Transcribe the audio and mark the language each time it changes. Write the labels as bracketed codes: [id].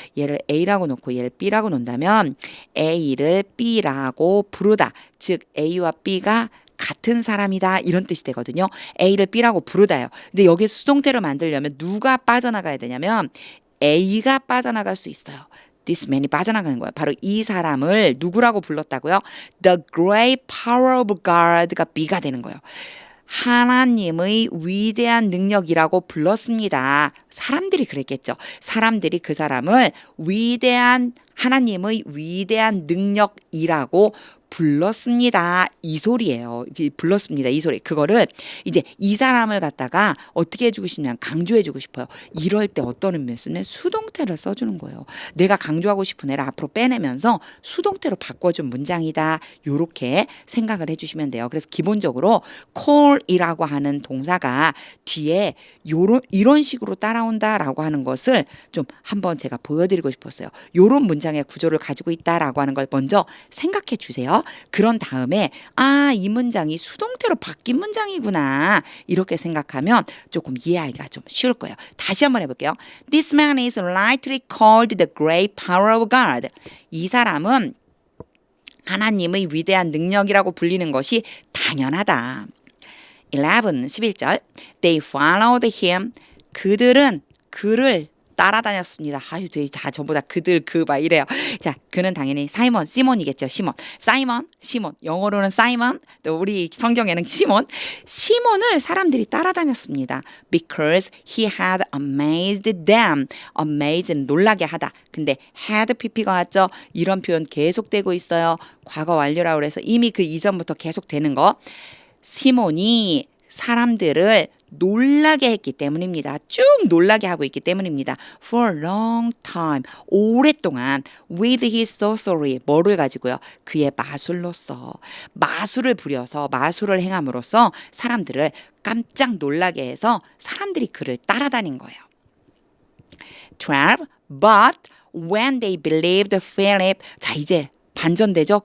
[ko] 얘를 A라고 놓고 얘를 B라고 놓는다면 A를 B라고 부르다. 즉 A와 B가 같은 사람이다 이런 뜻이 되거든요. A를 B라고 부르다요. 근데 여기에 수동태로 만들려면 누가 빠져나가야 되냐면 A가 빠져나갈 수 있어요. [en] This man [ko] 이 빠져나가는 거예요. 바로 이 사람을 누구라고 불렀다고요? [en] The great power of God가 [ko] B가 되는 거예요. 하나님의 위대한 능력이라고 불렀습니다. 사람들이 그랬겠죠. 사람들이 그 사람을 하나님의 위대한 능력이라고 불렀습니다. 이 소리예요. 불렀습니다. 이 소리. 그거를 이제 이 사람을 갖다가 어떻게 해주고 싶냐면 강조해주고 싶어요. 이럴 때 어떤 의미에서는 수동태를 써주는 거예요. 내가 강조하고 싶은 애를 앞으로 빼내면서 수동태로 바꿔준 문장이다. 요렇게 생각을 해주시면 돼요. 그래서 기본적으로 call이라고 하는 동사가 뒤에 이런 식으로 따라온다라고 하는 것을 좀 한번 제가 보여드리고 싶었어요. 요런 문장의 구조를 가지고 있다라고 하는 걸 먼저 생각해 주세요. 그런 다음에 이 문장이 수동태로 바뀐 문장이구나 이렇게 생각하면 조금 이해하기가 좀 쉬울 거예요. 다시 한번 해볼게요. [en] This man is rightly called the great power of God. [ko] 이 사람은 하나님의 위대한 능력이라고 불리는 것이 당연하다. [en] 11절 They followed him. [ko] 그들은 그를 따라다녔습니다. 다 전부 다 그들 막 이래요. 자, 그는 당연히 시몬이겠죠. 시몬. 영어로는 사이먼. 또 우리 성경에는 시몬을 사람들이 따라다녔습니다. [en] Because he had amazed them. [ko] Amaze는 놀라게 하다. 근데 had pp가 왔죠. 이런 표현 계속되고 있어요. 과거 완료라고 해서 이미 그 이전부터 계속되는 거. 시몬이 사람들을 놀라게 했기 때문입니다. 쭉 놀라게 하고 있기 때문입니다. [en] For a long time, [ko] 오랫동안 [en] with his sorcery, [ko] 뭐를 가지고요? 그의 마술로서 마술을 부려서 마술을 행함으로써 사람들을 깜짝 놀라게 해서 사람들이 그를 따라다닌 거예요. 12. [en] But when they believed Philip, [ko] 자 이제 반전되죠.